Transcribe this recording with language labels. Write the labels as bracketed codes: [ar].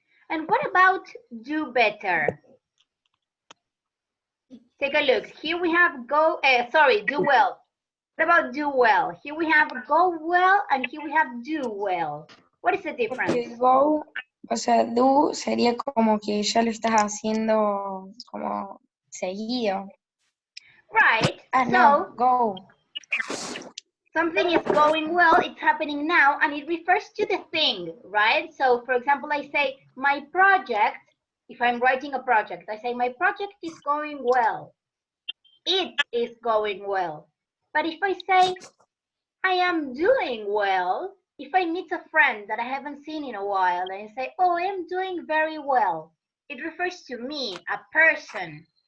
[en] And what about do better? Take a look. Here we have do well. What about do well? Here we have go well and here we have do well. What is the difference? [es] Go, o sea, do sería como que ya lo estás haciendo como seguido. [en] Right. No, go. Something is going well, it's happening now, and it refers to the thing, right? So, for example, I say, my project, if I'm writing a project, I say, my project is going well. It is going well. But if I say, I am doing well, if I meet a friend that I haven't seen in a while, and I say, oh, I am doing very well, it refers to me, a person.